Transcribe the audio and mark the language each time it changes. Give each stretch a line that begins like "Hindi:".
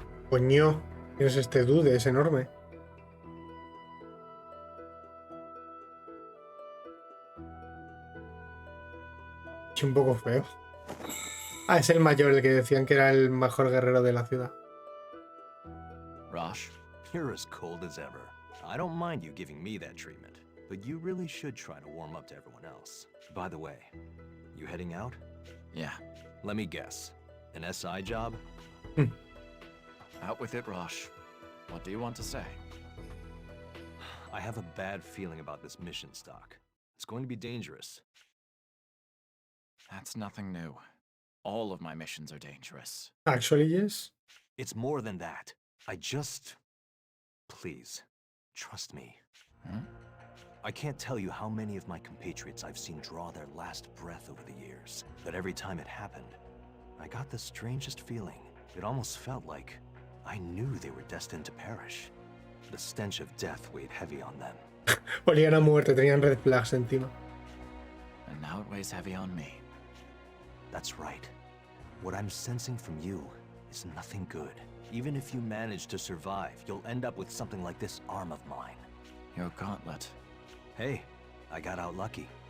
Spanish: Coño, ¿quién es este dude? Es enorme. Es un poco feo. Ah, es el mayor, el que decían que era el mejor guerrero de la ciudad.
English: Rosh? You're as cold as ever. I don't mind you giving me that treatment, but you really should try to warm up to everyone else. By the way, you heading out? Yeah. Let me guess. An SI job? Out with it, Rosh. What do you want to say? I have a bad feeling about this mission, Stock. It's going to be dangerous. That's nothing new. All of my missions are dangerous. Actually, yes. It's more than that. I just... Please, trust me. I can't tell you how many of my compatriots I've seen draw their last breath over the years. But every time it happened, I got the strangest feeling. It almost felt like I knew they were destined to perish. The stench of death weighed heavy on them.
Spanish: Olían a muerte, tenían
English: red flags
Spanish: encima.
English: And now it weighs heavy on me. That's right. What I'm sensing from you is nothing good. Even if you manage to survive, you'll end up with something like this arm of mine. Your gauntlet. Hey, I got out lucky.